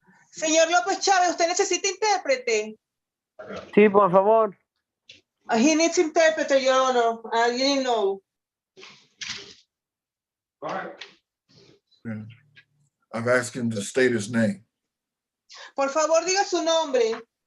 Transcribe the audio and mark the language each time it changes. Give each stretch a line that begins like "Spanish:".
Spanish: Señor López Chávez, ¿usted necesita intérprete? Sí, por favor.
English: He needs interpreter, Your Honor. You didn't know. All right. Yeah. I've asked him to state his name.
Spanish: Por favor, diga su nombre.